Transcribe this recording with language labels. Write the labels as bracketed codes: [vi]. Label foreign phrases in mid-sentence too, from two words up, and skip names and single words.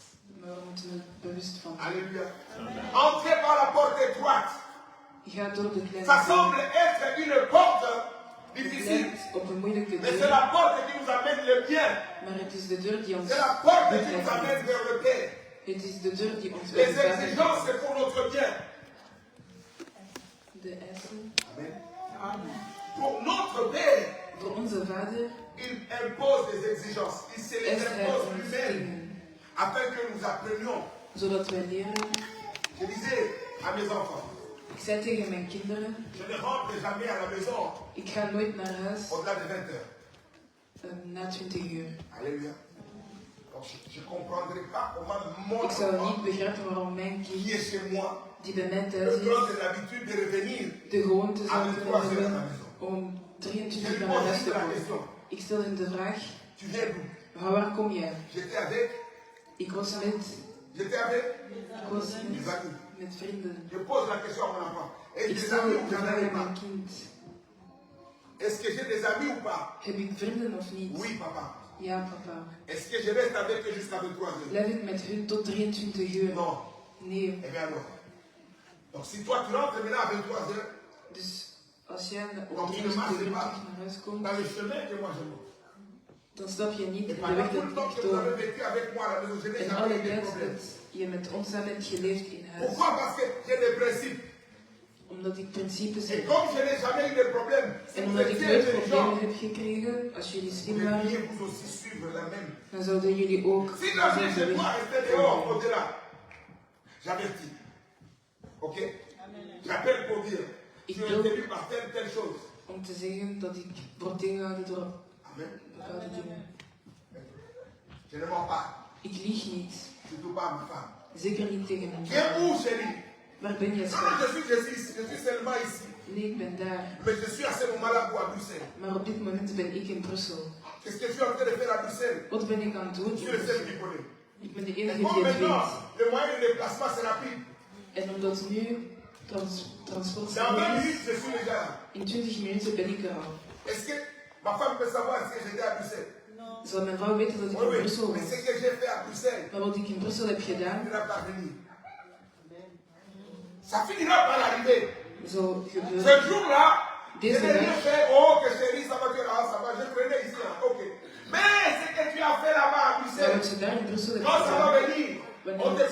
[nl] maar we moeten er bewust van zijn. [fr] Alléluia. Entrez par la porte étroite. [nl] Ga door de kleine [fr] Ça [nl] deur. [fr] semble être une porte [nl] Het [fr] difficile. [nl] lijkt op een moeilijke [fr] Mais c'est [nl] deur, [fr] la porte qui nous amène le bien. [nl] maar het is de deur die ons [fr] C'est la porte [nl] goed [fr] qui nous [nl] leidt. [fr] amène vers le Père. [nl] Het is de deur die ons [fr] Les [nl] bij de vader [fr] exigences, c'est pour notre bien. [nl] de eisen. [fr] Amen. Pour notre Père, [nl] Voor onze vader [fr] il impose des exigences. Il se les [nl] is hij [fr] impose [nl] ons [fr] lui-même [nl] dingen, [fr] afin que nous apprenions. [nl] zodat wij leren. [fr] Je disais à mes enfants, [nl] Ik zei tegen mijn kinderen, [fr] je ne rentre jamais à la maison [nl] ik ga nooit naar huis [fr] au-delà de 20 heures. [nl] na 20 uur. [fr] Alléluia. Donc je ne comprendrai pas comment mon [nl] Ik zou [fr] enfant [nl] niet begrijpen waarom mijn [fr] qui [nl] kind, [fr] est chez moi [nl] die bij mij [fr] peut [nl] thuis is, [fr] prendre l'habitude de revenir. [nl] de gewoonte zou [fr] Avec [nl] kunnen [fr] toi, c'est [nl] hebben [fr] la maison. [nl] om [fr] Je 23 lui [nl] uur naar [fr] pose [nl] huis [fr] juste [nl] te [fr] la [nl] komen. [fr] question. [nl] Ik stel hem de vraag, [fr] Tu viens d'où? [nl] van waar kom jij? [fr] J'étais avec [nl] Ik was met [fr] mes amis. [nl] met vrienden. [fr] Je pose la question à mon enfant. Est-ce [nl] Ik [fr] des [nl] stel [fr] amis [nl] de [fr] ou j'en [nl] vraag [fr] ai [nl] aan mijn [fr] pas? [nl] kind, [fr] Est-ce que j'ai des amis ou pas? [nl] heb ik vrienden of niet? [fr] Oui, papa. [nl] Ja, papa. [fr] Est-ce que je reste avec eux jusqu'à 23 heures? [nl] Blijf ik met hun tot 23 uur? [fr] Non. [nl] Nee. [fr] Eh bien alors. Donc si toi tu rentres maintenant à 23 heures, Dus als jij Donc, [nl] om [fr] je 23 ne [nl] uur [fr] marches [nl] terug naar huis komt, [fr] dans le chemin que moi je monte. [nl] dan stap je niet [fr] Et [nl] in de [fr] pendant [nl] weg [fr] tout [nl] dat [fr] le temps [nl] ik [fr] que vous avez [nl] toon. [fr] vécu avec moi à la maison, je n'ai [nl] En [fr] jamais [nl] alle [fr] eu de [nl] tijd [fr] problème. [nl] dat je met ons samen hebt geleefd in huis. [fr] Pourquoi? Parce que j'ai des principes. [nl] Omdat ik principes [fr] Et [nl] heb. [fr] comme je n'ai jamais eu de problème, si [nl] En [fr] vous [nl] omdat ik [fr] étiez [nl] nooit [fr] intelligent, [nl] problemen heb gekregen, als jullie [fr] vous [nl] slim waren, [fr] devriez vous aussi suivre la même. [nl] dan zouden jullie ook [fr] Si la vie [nl] dezelfde [fr] chez moi [nl] weg [fr] restait dehors, [nl] volgen. [fr] au-delà, j'avertis. Ok? J'appelle pour dire, [nl] Ik [fr] tu es [nl] wil- [fr] tenu par telle chose. [nl] Om te zeggen dat ik word tegengehouden door [fr] Amen. [nl] bepaalde dingen. [fr] Je ne mens pas. [nl] Ik lieg niet. [fr] Surtout pas à ma femme. [nl] Zeker niet tegen mijn [fr] Viens [nl] vrouw. [fr] où, chérie? [nl] Waar ben je, [fr] Non, [nl] schat? [fr] je suis seulement ici. [nl] Nee, ik ben daar. [fr] Mais je suis à ce moment-là pour à Bruxelles. [nl] Maar op dit moment ben ik in Brussel. [fr] Qu'est-ce que je suis en train de faire à Bruxelles? [nl] Wat ben ik aan het doen? [fr] Je suis le seul qui connaît. [nl] Ik ben de [fr] Et [nl] enige [fr] comme [nl] die het [fr] maintenant, [nl] weet. [fr] le moyen de déplacement c'est rapide. [nl] En omdat nu transport [fr] Dans 20 [nl] is, [fr] minutes, je suis déjà là. [nl] in 20 minuten ben ik er al. [fr] Est-ce que ma femme peut savoir si j'étais à Bruxelles? [nl] Zal mijn vrouw weten dat ik [fr] Oui, [nl] in [fr] oui. [nl] Brussel [fr] Mais [nl] was? [fr] ce que j'ai fait à Bruxelles, [nl] Maar wat ik in Brussel heb gedaan, [fr] ne va pas venir. Ça finira par arriver. [nl] zal [fr] Ce [nl] gebeuren. [fr] jour-là, je [nl] Deze [fr] n'ai rien [nl] dag [fr] fait. Oh, que chérie, ça va, ça va. Je prenais ici. Hein. Ok. Mais ce que tu as fait là-bas à [nl] zal [fr] Bruxelles, [nl] wat je daar in Brussel hebt [fr] quand ça va [nl] gedaan, [fr] venir, on [nl] wanneer te